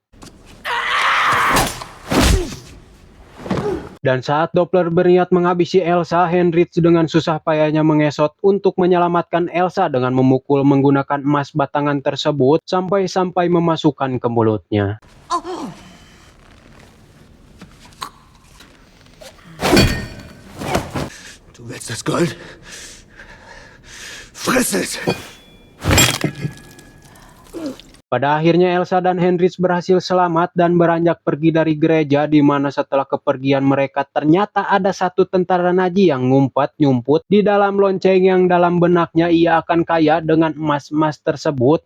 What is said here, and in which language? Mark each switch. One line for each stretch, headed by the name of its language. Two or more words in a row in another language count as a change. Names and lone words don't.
Indonesian: Dan saat Doppler berniat menghabisi Elsa, Heinrich dengan susah payahnya mengesot untuk menyelamatkan Elsa dengan memukul menggunakan emas batangan tersebut sampai-sampai memasukkan ke mulutnya.
German: Du willst das Gold? Friss es!
Indonesian: Pada akhirnya Elsa dan Heinrich berhasil selamat dan beranjak pergi dari gereja, di mana setelah kepergian mereka ternyata ada satu tentara Nazi yang ngumpet-nyumput di dalam lonceng yang dalam benaknya ia akan kaya dengan emas-emas tersebut.